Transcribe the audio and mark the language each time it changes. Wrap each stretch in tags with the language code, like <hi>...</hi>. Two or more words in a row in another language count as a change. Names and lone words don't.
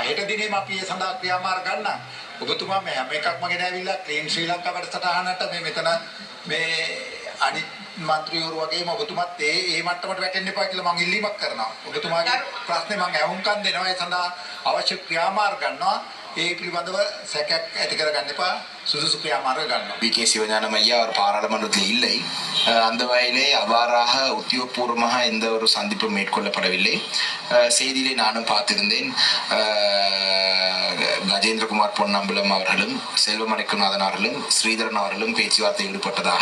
<si>හෙට දිනේම අපි ඒ සඳහා ක්‍රියාමාර්ග ගන්නම්. ඔබතුමා මේ හැම එකක්ම ගෙනවිලා ක්ලීන් ශ්‍රී ලංකා වැඩසටහනට මේ මෙතන මේ අනිත් මන්ත්‍රීවරු වගේම ඔබතුමාත් ඒ මට්ටමට වැටෙන්න එපා කියලා මම ඉල්ලීමක් කරනවා. ඔබතුමාගේ ප්‍රශ්නේ මම අහුම්කම් දෙනවා. ඒ සඳහා අවශ්‍ය ක්‍රියාමාර්ග ගන්නවා. ඒ පිළිබඳව සැකයක් ඇති කරගන්න එපා. சுதுசு க்ரியாமார்க காரணம்.</si> <ta>வி.கே. சிவஞானம் ஐயா அவர் பாராளுமன்றத்தில் இல்லை. அந்த வகையிலே அவ்வாறாக உத்தியோகபூர்வமாக எந்த ஒரு சந்திப்பும் மேற்கொள்ளப்படவில்லை. செய்தியிலே நானும் பார்த்திருந்தேன். கஜேந்திரகுமார் பொன்னம்பலம் அவர்களும் செல்வமணிக்குநாதன் அவர்களும் ஸ்ரீதரன் அவர்களும் பேச்சுவார்த்தை ஈடுபட்டதாக.</ta>